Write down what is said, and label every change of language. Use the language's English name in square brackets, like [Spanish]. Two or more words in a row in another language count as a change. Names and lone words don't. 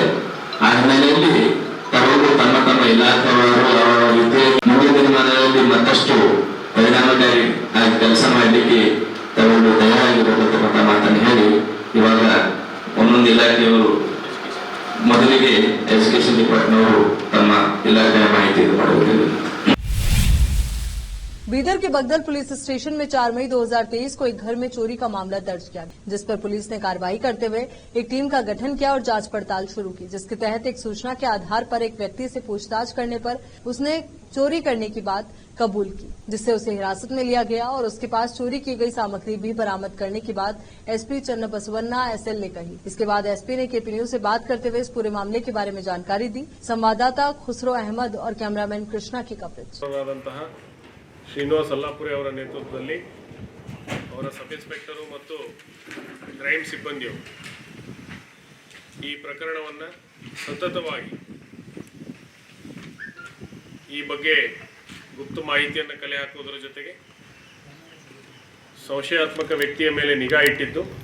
[Kannada] ಆ ಹಿನ್ನೆಲೆಯಲ್ಲಿ ತಾವೆಲ್ಲರೂ ತಮ್ಮ ತಮ್ಮ ಇಲಾಖೆಯವರು ಅವರ ರೀತಿ ಮುಂದಿನ ದಿನಮಾನಗಳಲ್ಲಿ ಮತ್ತಷ್ಟು ಪರಿಣಾಮಕಾರಿ ಆಗಿ ಕೆಲಸ ಮಾಡಲಿಕ್ಕೆ ತಾವೆಲ್ಲರೂ ತಯಾರಾಗಿರತಕ್ಕಂಥ ಮಾತನ್ನು ಹೇಳಿ ಇವಾಗ ಒಂದೊಂದು ಇಲಾಖೆಯವರು ಮೊದಲಿಗೆ [English] education department [Kannada] ಅವರು ತಮ್ಮ ಇಲಾಖೆಯ ಮಾಹಿತಿ ಮಾಡಬೇಕು. [Hindi] बीदर के बगदल पुलिस स्टेशन में 4 मई 2023 को एक घर में चोरी का मामला दर्ज किया, जिस पर पुलिस ने कार्रवाई करते हुए एक टीम का गठन किया और जांच पड़ताल शुरू की, जिसके तहत एक सूचना के आधार पर एक व्यक्ति से पूछताछ करने पर उसने चोरी करने की बात कबूल की, जिससे उसे हिरासत में लिया गया और उसके पास चोरी की गई सामग्री भी बरामद करने की बात एसपी चन्नबसवन्ना एसएल ने कही। इसके बाद एसपी ने केपी न्यूज से बात करते हुए इस पूरे मामले के बारे में जानकारी दी। संवाददाता खुसरो अहमद और कैमरामैन कृष्णा की कवरेज। [Kannada] ಶ್ರೀನಿವಾಸ್ ಅಲ್ಲಾಪುರಿ ಅವರ ನೇತೃತ್ವದಲ್ಲಿ ಅವರ [English] sub inspector [Kannada] ಮತ್ತು ಕ್ರೈಮ್ ಸಿಬ್ಬಂದಿಯು ಈ ಪ್ರಕರಣವನ್ನು ಸತತವಾಗಿ ಈ ಬಗ್ಗೆ ಗುಪ್ತ ಮಾಹಿತಿಯನ್ನು ಕಲೆ ಹಾಕುವುದರ ಜೊತೆಗೆ ಸಂಶಯಾತ್ಮಕ ವ್ಯಕ್ತಿಯ ಮೇಲೆ ನಿಗಾ ಇಟ್ಟಿದ್ದು,